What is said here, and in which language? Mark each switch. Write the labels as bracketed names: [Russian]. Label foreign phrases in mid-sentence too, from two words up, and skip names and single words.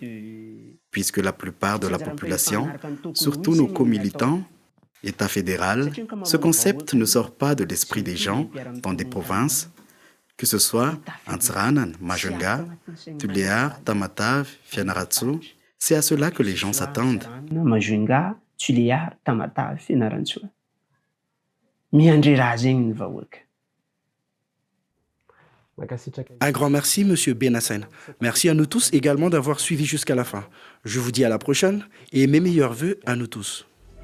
[French] Puisque la plupart de la population, surtout nos co-militants, État fédéral, ce concept ne sort pas de l'esprit des gens dans des provinces, que ce soit Antsranan, Majunga, Tuléar, Tamatave, Fianarantsoa, c'est à cela que les gens s'attendent. Majunga, Tuléar, Tamatave, Fianarantsoa. [Malagasy] Miandry raha zegny ny vahoaka. [French] Un grand merci, Monsieur Benassine. Merci à nous tous également d'avoir suivi jusqu'à la fin. Je vous dis à la prochaine et mes meilleurs vœux à nous tous.